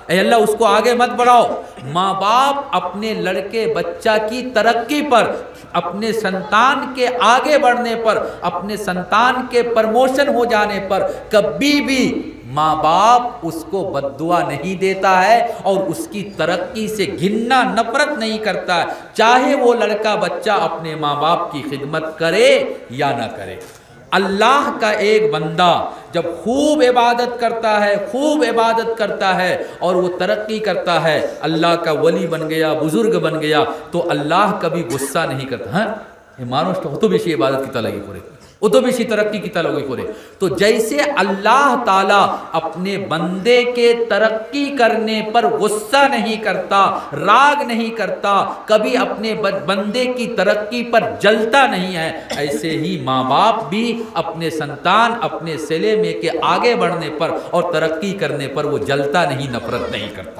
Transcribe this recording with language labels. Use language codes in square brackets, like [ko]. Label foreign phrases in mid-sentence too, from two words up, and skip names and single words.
[ur] اے اللہ اس کو آگے مت بڑھاؤ۔ ماں باپ اپنے لڑکے بچہ کی ترقی پر، اپنے سنتان کے آگے بڑھنے پر، اپنے سنتان کے پرموشن ہو جانے پر کبھی بھی ماں باپ اس کو بد دعا نہیں دیتا ہے اور اس کی ترقی سے گھننا نفرت نہیں کرتا ہے، چاہے وہ لڑکا بچہ اپنے ماں باپ کی خدمت کرے یا نہ کرے۔ اللہ کا ایک بندہ جب خوب عبادت کرتا ہے اور وہ ترقی کرتا ہے، اللہ کا ولی بن گیا، بزرگ بن گیا، تو اللہ کبھی غصہ نہیں کرتا۔ [syl] মানুষ তো অত বেশি ইবাদত কিতা লাগি করে, অত বেশি তরক্কি কিতা লাগি করে। [ur] تو جیسے اللہ تعالیٰ اپنے بندے کے ترقی کرنے پر غصہ نہیں کرتا، راگ نہیں کرتا، کبھی اپنے بندے کی ترقی پر جلتا نہیں ہے، ایسے ہی ماں باپ بھی اپنے سنتان، اپنے سلے میں کے آگے بڑھنے پر اور ترقی کرنے پر وہ جلتا نہیں، نفرت نہیں کرتا۔